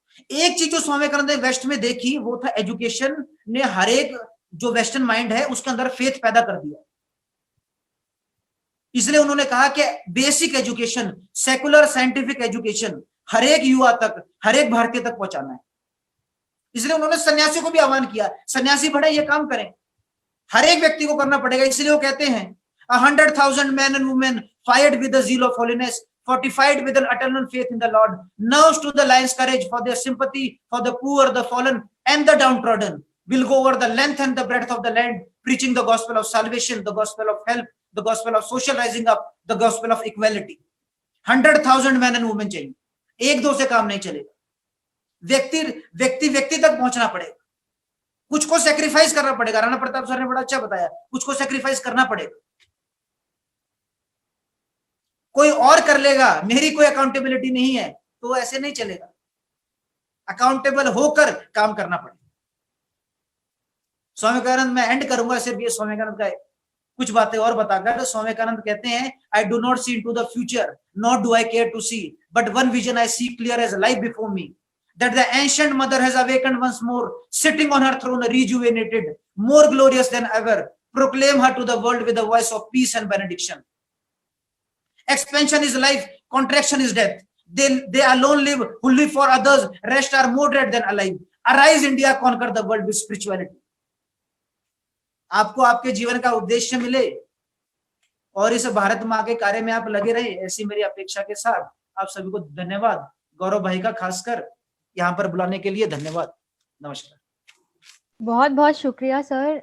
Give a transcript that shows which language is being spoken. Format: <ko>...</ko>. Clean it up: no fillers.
<hi>एक चीज जो स्वामी विवेकानंद ने वेस्ट में देखी वो था एजुकेशन ने हर एक जो वेस्टर्न माइंड है उसके अंदर फेथ पैदा कर दिया। इसलिए उन्होंने कहा कि basic education, secular scientific education हर एक युवा तक, हर एक भारतीय तक पहुंचाना है। इसलिए उन्होंने सन्यासियों को भी आह्वान किया, सन्यासी बढ़े, ये काम करें, हर एक व्यक्ति को करना पड़ेगा। इसलिए वो कहते हैं</hi> <en>100,000 men and women fired with the zeal of holiness, fortified with an eternal faith in the Lord, now to the lion's courage for their sympathy for the poor, the fallen and the downtrodden, will go over the length and the breadth of the land, preaching the gospel of salvation, the gospel of help, the gospel of social rising up, the gospel of equality. 100,000 men and women</en> <hi>चाहिए, एक दो से काम नहीं चलेगा। व्यक्ति तक पहुंचना पड़ेगा, कुछ को सेक्रीफाइस करना पड़ेगा। राणा प्रताप सर ने बड़ा अच्छा बताया, कुछ को सेक्रीफाइस करना पड़ेगा। कोई और कर लेगा, मेरी कोई अकाउंटेबिलिटी नहीं है, तो ऐसे नहीं चलेगा। अकाउंटेबल होकर काम करना पड़ेगा। स्वामी विवेकानंद, मैं एंड करूंगा सिर्फ ये स्वामी विवेकानंद का कुछ बातें और बताकर। तो स्वामी विवेकानंद कहते हैं,</hi> <en>I do not see into the future, not do I care to see, but one vision I see clear as life before me, that the ancient mother has awakened once more, sitting on her throne rejuvenated, more glorious than ever, proclaim her to the world with the voice of peace and benediction. Expansion is life, contraction is death. They alone live who live for others, rest are more dead than alive. Arise India, conquer the world with spirituality.</en> <hi>आपको आपके जीवन का उद्देश्य मिले और इस भारत माँ के कार्य में आप लगे रहे, ऐसी मेरी अपेक्षा के साथ आप सभी को धन्यवाद। गौरव भाई का खासकर यहाँ पर बुलाने के लिए धन्यवाद। नमस्कार। बहुत बहुत शुक्रिया सर।</hi>